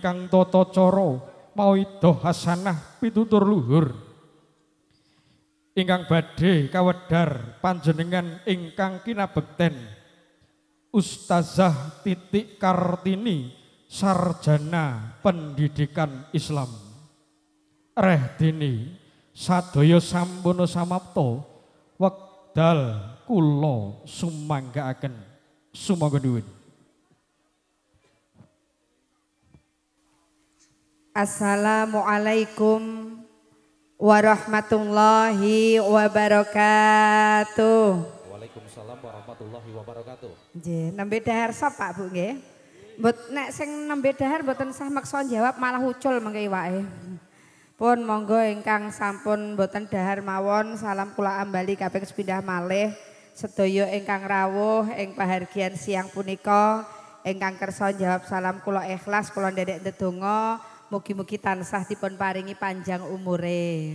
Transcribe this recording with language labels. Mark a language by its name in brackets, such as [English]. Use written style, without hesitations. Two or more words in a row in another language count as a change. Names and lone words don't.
[Javanese] kang tata cara mawidah hasanah pitutur luhur ingkang badhe kawedhar panjenengan ingkang kinabekten Ustazah Titik Kartini sarjana pendidikan Islam reh dene sadaya sampun samapta wekdal kula sumanggaaken sumangga nuwun. [Arabic] السلام عليكم ورحمة الله وبركاته. وعليكم السلام ورحمة الله وبركاته. [Javanese] Nggih, nembe dahar sapa Bu nggih? Nek sing nembe dahar mboten sah maksa jawab malah ucul mengke iwake. Pun monggo ingkang sampun mboten dahar mawon salam kula ambali kaping sepindah malih sedaya ingkang rawuh ing pahargyan siang punika ingkang kersa jawab salam kula ikhlas kula ndedek ndedonga mugi-mugi tansah dipun paringi panjang umure.